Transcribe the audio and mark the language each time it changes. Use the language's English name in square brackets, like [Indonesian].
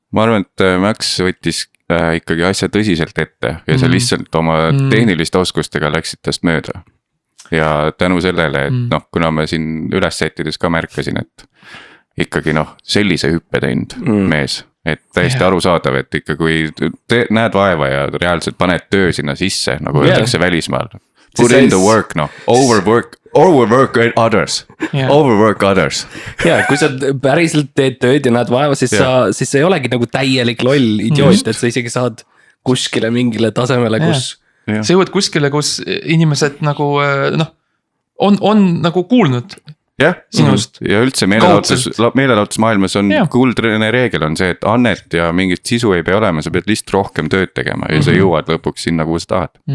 [Estonian] Ma arvan, et Max võttis ikkagi asja tõsiselt ette ja sa lihtsalt oma tehniliste oskustega läksid tast mööda. Ja tänu sellele, et noh, kuna ma siin üles sättides ka märkasin, et ikkagi noh, sellise hüppe teinud mees. Et täiesti arusaadav, et ikka kui näed vaeva ja reaalselt paned töö sinna sisse, nagu öeldakse välismaal. [English] Put in the work, noh, overwork others. Overwork others. [Estonian] Ja, kui sa päriselt teed tööd ja näed vaeva, siis sa ei olegi nagu täielik loll idioot, et sa isegi saad kuskile mingile tasemele, kus. Sa jõuad kuskile, kus inimesed nagu noh, on nagu kuulnud. Jah, ja üldse meelelahutusmaailmas on kuldne reegel on see, et annet ja mingit sisu ei pea olema, sa pead lihtsalt rohkem tööd tegema ja sa jõuad lõpuks sinna, kuhu sa tahad.